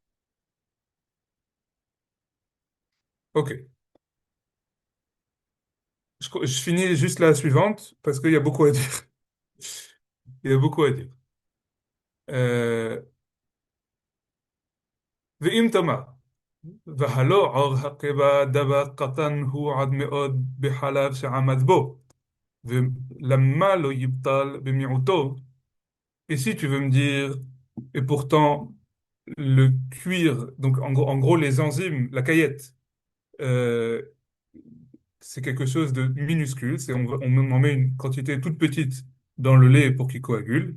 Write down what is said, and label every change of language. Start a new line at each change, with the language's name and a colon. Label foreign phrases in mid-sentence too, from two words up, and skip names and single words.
French: Ok. Je finis juste la suivante parce qu'il y a beaucoup à dire. Il y a beaucoup à dire.
Hebrew: Euh, ואם תאמר, והלא עור הקיבה דבק קטן הוא עד מאוד בחלב שעמד בו, ולמה לא יבטל במיעוטו?
French: Et si tu veux me dire, et pourtant le cuir, donc en gros les enzymes, la caillette, euh, c'est quelque chose de minuscule, on en met une quantité toute petite dans le lait pour qu'il coagule.